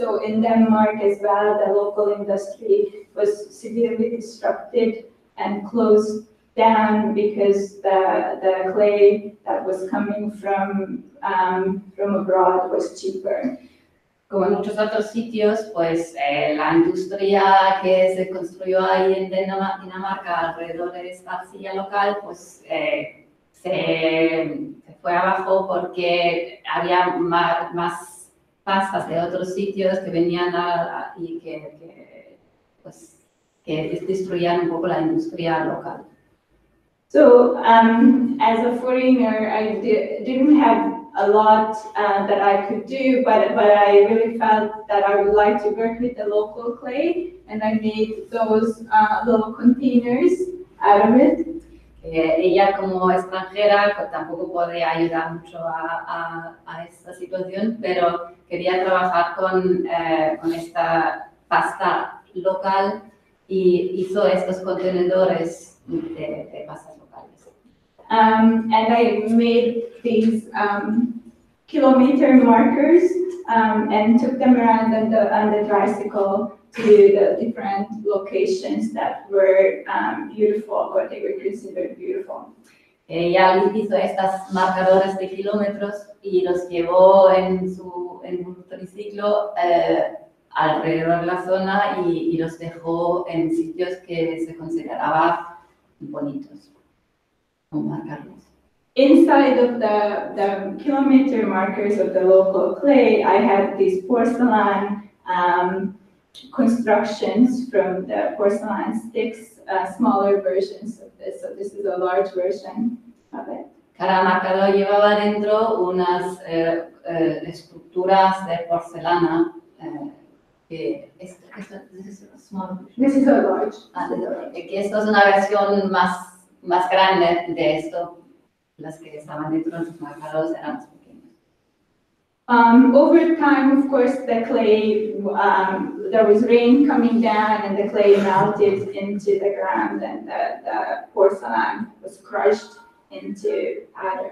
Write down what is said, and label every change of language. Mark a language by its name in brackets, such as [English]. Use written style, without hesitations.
[English] So in Denmark as well, the local industry was severely disrupted and closed down because the clay that was coming from abroad was cheaper. [Spanish] Como en muchos otros sitios, pues la industria que se construyó ahí en Dinamarca alrededor de esta arcilla local, pues se fue abajo porque había más pastas de otros sitios que venían y que destruían un poco la industria local. [English] So as a foreigner, I didn't have a lot that I could do, but I really felt that I would like to work with the local clay, and I made those little containers out of it. [Spanish] Ella como extranjera pues, tampoco podía ayudar mucho a esta situación, pero quería trabajar con esta pasta local y hizo estos contenedores de pastas locales. [English] And I made these kilometer markers and took them around on the tricycle to the different locations that were beautiful, or they were considered beautiful. [Spanish] Ella hizo estas marcadores de kilómetros y los llevó en un triciclo alrededor de la zona y los dejó en sitios que se consideraba bonitos. Marcarlos. [English] Inside of the kilometer markers of the local clay, I had these porcelain constructions from the porcelain sticks, smaller versions of this. So this is a large version of it. [Spanish] Cada marcador llevaba dentro unas estructuras de porcelana. [English] This is a small. This is a large. [Spanish] Que esto es una versión más grande de esto. Las que estaban dentro de los marcadores eran más pequeños. [English] Over time, of course, the clay, there was rain coming down and the clay melted into the ground and the porcelain was crushed into powder.